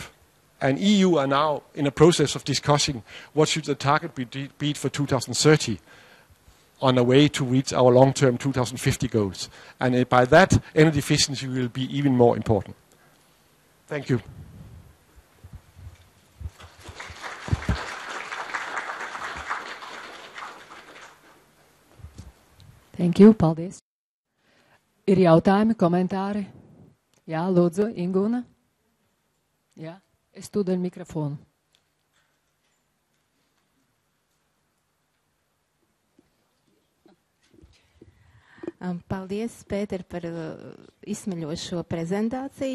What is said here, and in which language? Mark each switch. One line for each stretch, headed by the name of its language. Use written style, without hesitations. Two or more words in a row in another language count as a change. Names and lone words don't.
English: And EU are now in a process of discussing what should the target be for 2030 on a way to reach our long-term 2050 goals. And by that, energy efficiency will be even more important. Thank you. Thank you,
Latvian: paldies. Ir jautājumi, komentāri? Jā, lūdzu, Ingūna. Jā, es tūdaļ mikrofonu. Paldies, Pēter, par izsmeļošo prezentāciju.